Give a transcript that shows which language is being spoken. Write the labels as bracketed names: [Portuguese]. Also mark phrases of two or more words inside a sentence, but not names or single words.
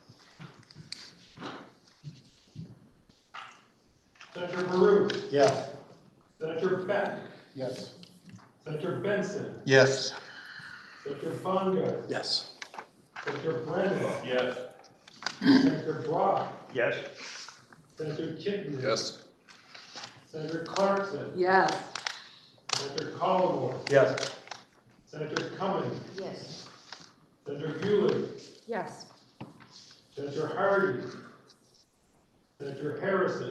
[English] Senator Baru. Yes. Senator Beck. Yes. Senator Benson. Yes. Senator Bonga. Yes. Senator Brennan. Yes. Senator Brock. Yes. Senator Chitton. Yes. Senator Clarkson. Yes. Senator Collmore. Yes. Senator Cummings. Yes. Senator Bueller. Yes. Senator Hardy. Senator Harrison.